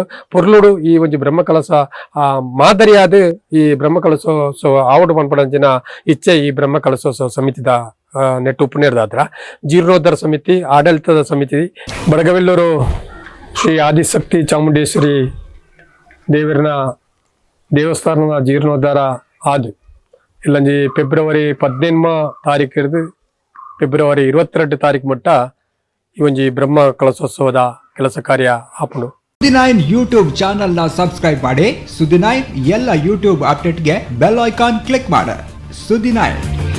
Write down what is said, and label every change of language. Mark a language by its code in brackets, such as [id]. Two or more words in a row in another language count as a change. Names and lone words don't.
[tcy] ಪೊರ್ಲುಡು ಈ ಒಂಜಿ ಬ್ರಹ್ಮಕಲಶ ಮಾದರಿಯಾದ ಈ ಬ್ರಹ್ಮಕಲಶೋತ್ಸವ ಆವಡು ಪನ್ಪಡಂಚಿನ ಇಚ್ಛೆ ಈ ಬ್ರಹ್ಮಕಲಶೋತ್ಸವ ಸಮಿತಿದ ನೆಟ್ಟು ಉಪನಿರ್ದಾತ್ರ ಜೀರ್ಣೋದ್ಧಾರ ಸಮಿತಿ ಆಡಳಿತದ ಸಮಿತಿ ಬಡಗವೆಲ್ಲೂರು ಶ್ರೀ ಆದಿಶಕ್ತಿ ಚಾಮುಂಡೇಶ್ವರಿ ದೇವರನ ದೇವಸ್ಥಾನದ ಜೀರ್ಣೋದ್ಧಾರ ಆದು ಇಲ್ಲಂಜಿ ಫೆಬ್ರವರಿ 18 ತಾರೀಕು ಹಿಡಿದು ಫೆಬ್ರವರಿ 22 ತಾರೀಕು ಮಟ್ಟ ಈ ಒಂಜಿ ಬ್ರಹ್ಮ ಕಲಶೋತ್ಸವದ ಕೆಲಸ ಕಾರ್ಯ ಆಪುಂಡು. [kn] ಸುದ್ದಿ9 ಯೂಟ್ಯೂಬ್ ಚಾನೆಲ್ ನ ಸಬ್ಸ್ಕ್ರೈಬ್ ಮಾಡಿ ಸುದ್ದಿ9 ಎಲ್ಲ ಯೂಟ್ಯೂಬ್ ಅಪ್ಡೇಟ್ಗೆ [en] bell icon click [kn] ಮಾಡಿ. ಸುದ್ದಿ9